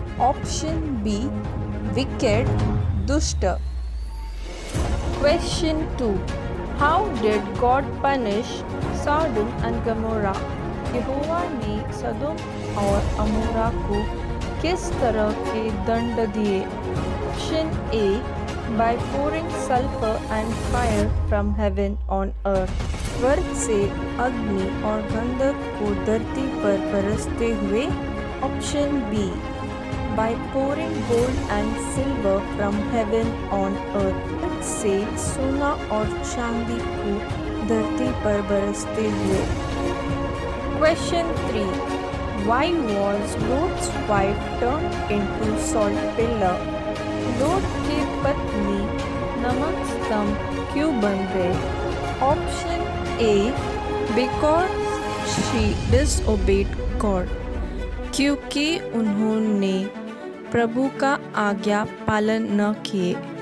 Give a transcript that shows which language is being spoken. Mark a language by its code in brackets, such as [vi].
[en] Option B wicked, दुष्ट। Question 2, how did God punish Sodom and Gomorrah. [hi] यहोवा ने सदोम और अमोरा को किस तरह के दंड दिए? [en] Option A by pouring sulfur and fire from heaven on earth। [hi] स्वर्ग से अग्नि और गंधक को धरती पर बरसते हुए। [en] Option B by pouring gold and silver from heaven on earth। [hi] स्वर्ग से सोना और चांदी को धरती पर बरसते हुए। [en] Question 3, why was Lot's wife turned into salt pillar। [hi] लोट की पत्नी नमक स्तंभ क्यों बन गए? [en] option A because she disobeyed God, [hi] क्योंकि उन्होंने प्रभु का आज्ञा पालन न किए।